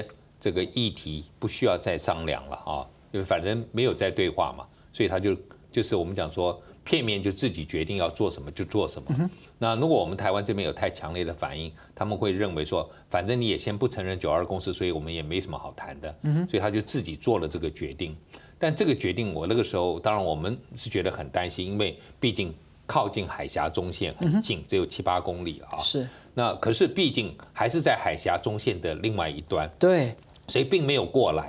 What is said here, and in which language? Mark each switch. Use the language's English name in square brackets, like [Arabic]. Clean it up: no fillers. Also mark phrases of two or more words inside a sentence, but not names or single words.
[Chinese] 這個議題不需要再商量了因為反正沒有再對話嘛，所以他就是我們講說片面就自己決定要做什麼就做什麼。那如果我們台灣這邊有太強烈的反應，他們會認為說，反正你也先不承認9·2共識，所以我們也沒什麼好談的。所以他就自己做了這個決定。但这个决定，我那个时候当然我们是觉得很担心，因为毕竟靠近海峡中线很近，只有7、8公里啊。是。那可是毕竟还是在海峡中线的另外一端。对。所以并没有过来。